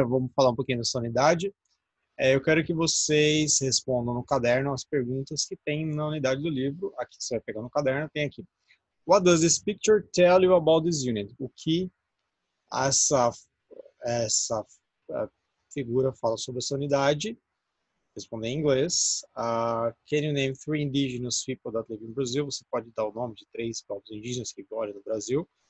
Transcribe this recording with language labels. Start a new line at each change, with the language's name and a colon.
Portuguese: Vamos falar um pouquinho dessa unidade. Eu quero que vocês respondam no caderno as perguntas que tem na unidade do livro. Aqui você vai pegar no caderno, tem aqui.
English: What does this picture tell you about this unit?
Portuguese: O que essa, essa figura fala sobre essa unidade? Responder em inglês.
English: Can you name three indigenous people that live in Brazil?
Portuguese: Você pode dar o nome de três povos indígenas que moram no Brasil.